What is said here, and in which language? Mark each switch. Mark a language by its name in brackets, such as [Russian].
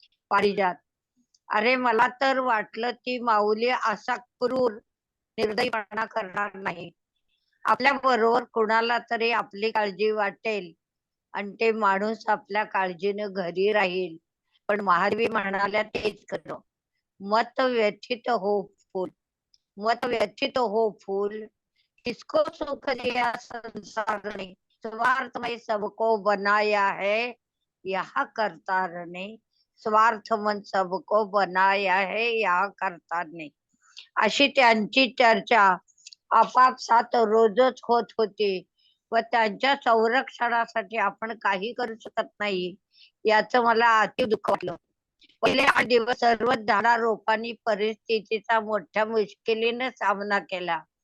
[Marathi] पारिजात, अरे मला तर वाटलं ती माऊली असा क्रूर निर्दयीपणा करणार नाही. आपल्या बरोबर कुणाला तरी आपली काळजी वाटेल आणि ते माणूस आपल्या काळजीनं घरी राहील. पण महादेवी म्हणाल्या तेच खरं. [Hindi] मत व्यथित हो फूल, किसको सुख दिया संसार ने, स्वार्थ में सबको बनाया है यहाँ करतार ने, स्वार्थ मन सबको बनाया है यहाँ करतार ने. [Marathi] अशी त्यांची चर्चा आपापसात रोजच होत होती व त्यांच्या संरक्षणासाठी आपण काही करू शकत नाही याचं मला अति दुःख वाटलं. पहिले 8 दिवस सर्वच झाडारोपांनी परिस्थितीचा मोठ्या मुश्किलीने सामना केला.